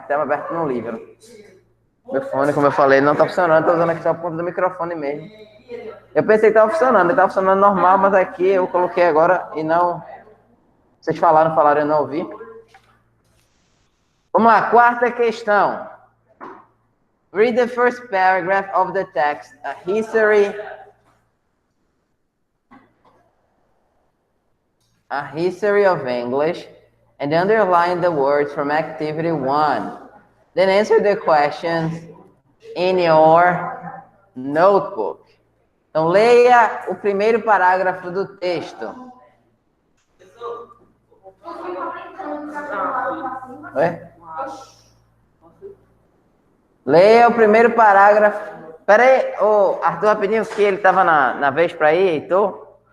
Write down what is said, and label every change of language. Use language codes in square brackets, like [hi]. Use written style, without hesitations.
[pt] Estava aberto no livro. Meu fone, como eu falei, não está funcionando. Estou usando aqui só a ponta do microfone mesmo. Eu pensei que estava funcionando. Ele estava funcionando normal, mas aqui eu coloquei agora e não... Vocês falaram, eu não ouvi. Vamos lá, quarta questão. [en] Read the first paragraph of the text, a history of English, and underline the words from activity 1. Then answer the questions in your notebook. [pt] Então, leia o primeiro parágrafo do texto. Oi? Leia o primeiro parágrafo. Espera aí, Arthur, rapidinho, que ele estava na vez para ir, Heitor.